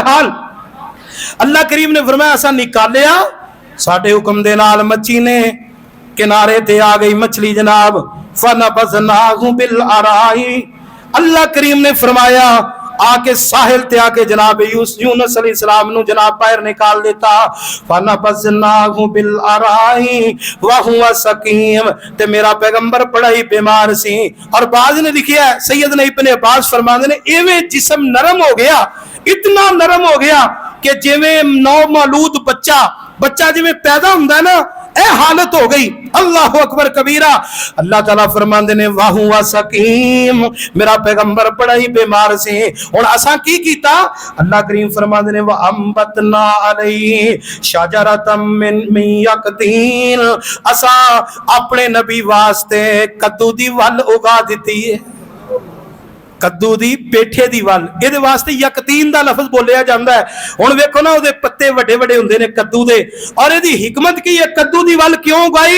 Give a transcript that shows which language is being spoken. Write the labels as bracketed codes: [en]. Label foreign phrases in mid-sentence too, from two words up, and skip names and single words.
[pa] ਹਾਲ ਅੱਲਾਹ ਕਰੀਮ ਨੇ ਫ਼ਰਮਾਇਆ ਅਸਾਂ ਨਿਕਾਲਿਆ ਸਾਡੇ ਹੁਕਮ ਦੇ ਨਾਲ, ਮੱਛੀ ਨੇ ਕਿਨਾਰੇ ਤੇ ਆ ਗਈ ਮਛਲੀ ਜਨਾਬ, [ar] فنبذناه بالعراء. [pa] ਅੱਲਾਹ ਕਰੀਮ ਨੇ ਫ਼ਰਮਾਇਆ ਆਕੇ ਸਾਹਿਲ ਤੇ ਆਕੇ ਜਨਾਬ ਯੂਨੁਸ ਅਲੈਹਿੱਸਲਾਮ ਨੂੰ ਜਨਾਬ ਬਾਹਰ ਨਿਕਾਲ ਦਿੱਤਾ। [ar] فنبذناه بالعراء وهو سقيم, [pa] ਤੇ ਮੇਰਾ ਪੈਗ਼ੰਬਰ ਬੜਾ ਹੀ ਬੀਮਾਰ ਸੀ। ਔਰ ਬਾਜ਼ ਨੇ ਲਿਖਿਆ ਸੱਯਦਨਾ ਇਬਨੇ ਅੱਬਾਸ ਫ਼ਰਮਾਤੇ ਨੇ ਏਵੇਂ ਜਿਸਮ ਨਰਮ ਹੋ ਗਿਆ, ਇਤਨਾ ਨਰਮ ਹੋ ਗਿਆ ਕਿ ਜਿਵੇਂ ਨੌ ਮੌਲੂਦ ਬੱਚਾ ਜਿਵੇਂ ਪੈਦਾ ਹੁੰਦਾ ਹੈ ਨਾ, ਏ ਹਾਲਤ ਹੋ ਗਈ। [ar] الله أكبر كبيرا. [pa] ਅੱਲਾਹ ਤਾਲਾ ਫ਼ਰਮਾਂਦੇ ਨੇ [ar] وهو سقيم, [pa] ਮੇਰਾ ਪੈਗ਼ੰਬਰ ਬੜਾ ਹੀ ਬੀਮਾਰ ਸੇ। ਹੁਣ ਅਸਾਂ ਕੀ ਕੀਤਾ? ਅੱਲਾਹ ਕਰੀਮ ਫ਼ਰਮਾਂਦੇ ਨੇ [ar] وأنبتنا عليه شجرة من يقطين, [pa] ਅਸਾਂ ਅਪਣੇ ਨਬੀ ਵਾਸਤੇ ਕੱਦੂ ਦੀ ਵਲ ਉਗਾ ਦਿੱਤੀ ਹੈ। ਕੱਦੂ ਦੀ ਪੇਠੇ ਦੀ ਵਲ, ਇਹਦੇ ਵਾਸਤੇ ਯਕਤੀਨ ਦਾ ਲਫ਼ਜ਼ ਬੋਲਿਆ ਜਾਂਦਾ ਹੈ। ਹੁਣ ਵੇਖੋ ਨਾ ਉਹਦੇ ਪੱਤੇ ਵੱਡੇ ਵੱਡੇ ਹੁੰਦੇ ਨੇ ਕੱਦੂ ਦੇ, ਔਰ ਇਹਦੀ ਹਿਕਮਤ ਕੀ ਹੈ, ਕੱਦੂ ਦੀ ਵਲ ਕਿਉਂ ਉਗਾਈ?